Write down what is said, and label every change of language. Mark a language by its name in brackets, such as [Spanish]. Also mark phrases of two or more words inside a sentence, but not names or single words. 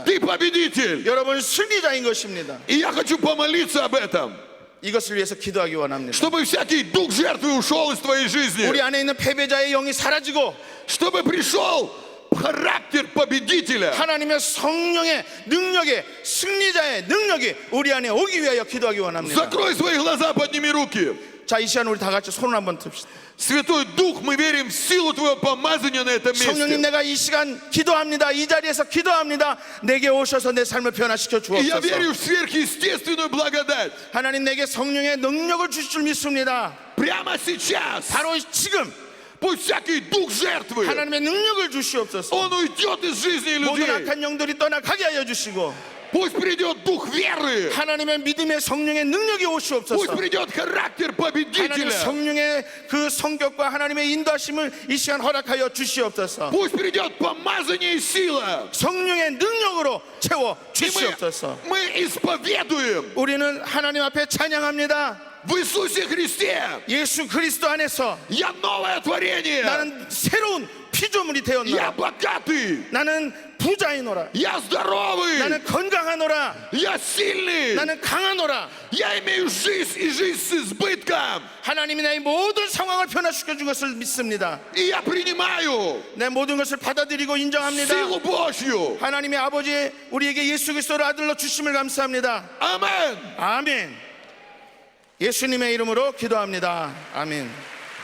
[Russian] Ты победитель. [Korean] 여러분은 승리자인 것입니다. [Russian] И я хочу помолиться об этом, [Korean] 이것을 위해서 기도하기 원합니다. [Russian] чтобы всякий дух жертвы ушел из твоей жизни, [Korean] 우리 안에 있는 패배자의 영이 사라지고 [Russian] чтобы пришел характер победителя. [Korean] 하나님의 성령의 능력의 승리자의 능력이 우리 안에 오기 위하여 기도하기 원합니다. [Russian] Закрой свои глаза, подними руки. [Korean] 자, 이 시간 우리 다 같이 손을 한번 듭시다. [Russian] Святой Дух, мы верим в силу Твоего помазания на этом [Korean] 성령님, [Russian] месте. [Korean] 내가 이 시간 기도합니다. 이 자리에서 기도합니다. 내게 오셔서 내 삶을 변화시켜 [Russian] И я [Korean] 주옵소서. [Russian] верю в сверхъестественную благодать. [Korean] 하나님, 내게 성령의 능력을 주실 줄 믿습니다. [Russian] Прямо сейчас [Korean] 바로 지금 [Russian] пусть всякий дух жертвы, [Korean] 하나님의 능력을 주시옵소서. [Russian] он уйдет из жизни [Korean] 모든 [Russian] людей. [Korean] 악한 영들이 떠나가게 하여 주시고 [Russian] Пусть придет дух веры. [Korean] 하나님의 믿음의 성령의 능력이 [Russian] Пусть [Korean] 오시옵소서. [Russian] придет характер [Korean] 하나님 [Russian] победителя. [Korean] 성령의 그 성격과 하나님의 인도하심을 이 시간 허락하여 주시옵소서. [Russian] Пусть придет помазание и сила. [Korean] 성령의 능력으로 채워 [Russian] И [Korean] 주시옵소서. [Russian] мы исповедуем [Korean] 우리는 하나님 앞에 찬양합니다. [Russian] в Иисусе Христе. [Korean] 예수 그리스도 안에서 [Russian] Я новое творение. [Korean] 나는 새로운 피조물이 [Russian] Я [Korean] 되었노라. [Russian] богатый. [Korean] 나는 부자이노라. [Russian] Я здоровый. [Korean] 나는 건강하노라. [Russian] Я сильный. [Korean] 나는 강하노라. [Russian] Я имею жизнь и жизнь с избытком. [Korean] 하나님이 내 모든 상황을 변화시켜 준 것을 믿습니다. [Russian] И я принимаю [Korean] 내 모든 것을 받아들이고 인정합니다. [Russian] силу Божью. [Korean] 하나님의 아버지 우리에게 예수 그리스도를 아들로 주심을 감사합니다. [Russian] Амен. [Korean] 아멘. 예수님의 이름으로 기도합니다. 아멘.